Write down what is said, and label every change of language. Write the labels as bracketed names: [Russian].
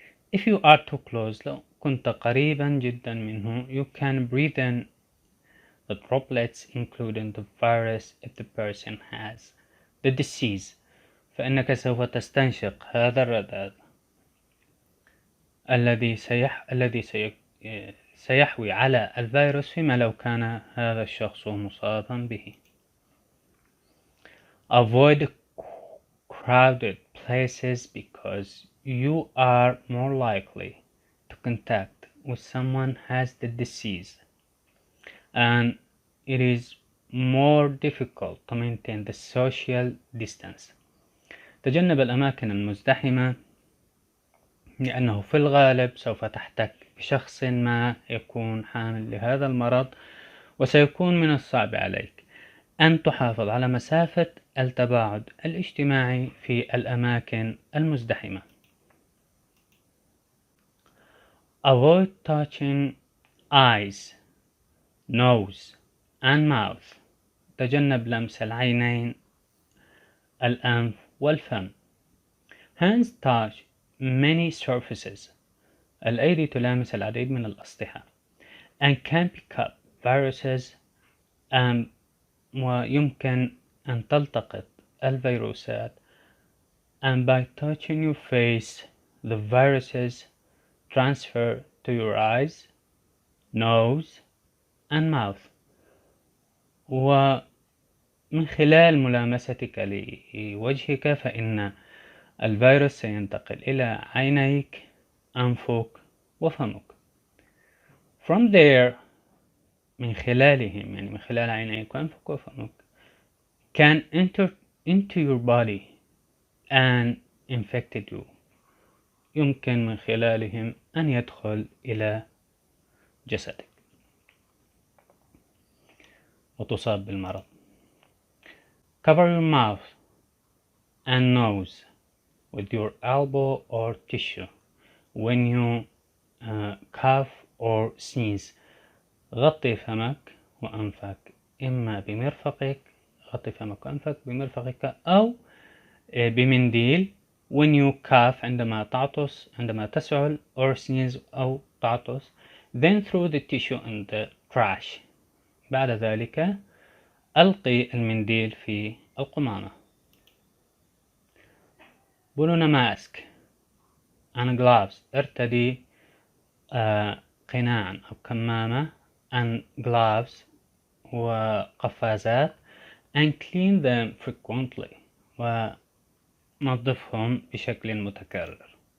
[English] If you are too close [Arabic] لو كنت قريبا جدا منه [English] you can breathe in the droplets including the virus if the person has the disease [Arabic] فإنك سوف تستنشق هذا الرذاذ الذي سيحوي على الفيروس فيما لو كان هذا الشخص مصابا به. [English] Avoid crowded places because you are more likely to contact with someone has the disease and it is more difficult to maintain the social distance. [Arabic] تجنب الأماكن المزدحمة لأنه في الغالب سوف تحتك بشخص ما يكون حامل لهذا المرض وسيكون من الصعب عليك أن تحافظ على مسافة التباعد الاجتماعي في الأماكن المزدحمة. [English] Avoid touching eyes, nose and mouth. [Arabic] تجنب لمس العينين، الأنف والفم. [English] Hands touch many surfaces. [Arabic] الأيدي تلامس العديد من الأسطح [English] and can pick up viruses [Arabic] ويمكن أن تلتقط الفيروسات [English] and by touching your face the viruses transfer to your eyes, nose and mouth. [Arabic] ومن خلال ملامستك لوجهك فإن الفيروس سينتقل إلى عينيك، أنفك وفمك. [English] From there [Arabic] من خلالهم يعني من خلال عينيك وأنفك وفمك [English] can enter into your body and infected you. [Arabic] يمكن من خلالهم أن يدخل إلى جسدك وتصاب بالمرض. [English] Cover your mouth and nose with your elbow or tissue when you cough or sneeze. [Arabic] غطي فمك وأنفك إما بمرفقك، غطي فمك وأنفك بمرفقك أو بمنديل [English] when you cough [Arabic] عندما تعطس، عندما تسعل [English] or sneeze [Arabic] أو تعطس. [English] Then throw the tissue in the trash. [Arabic] بعد ذلك ألقي المنديل في القمامة. [English] Put on a mask and gloves. [Arabic] ارتدي قناعا أو كمامة [English] and gloves [Arabic] وقفازات [English] and clean them frequently [Arabic] ونظفهم بشكل متكرر.